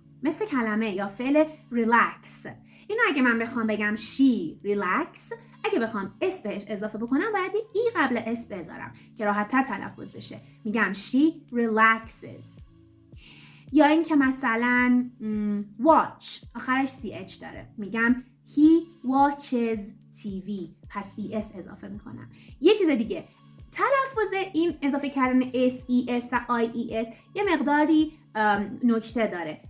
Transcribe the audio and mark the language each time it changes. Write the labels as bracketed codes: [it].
[fa] مثل کلمه یا فعل relax. اینو اگه من بخوام بگم [en] she relax، [fa] اگه بخوام اس بهش اضافه بکنم باید ای قبل اس بذارم که راحت‌تر تلفظ بشه. میگم [en] she relaxes. [fa] یا این که مثلا watch آخرش ch داره، میگم [en] he watches TV، [fa] پس es اضافه میکنم. یه چیز دیگه، تلفظ این اضافه کردن s و ies یه مقداری نکته داره.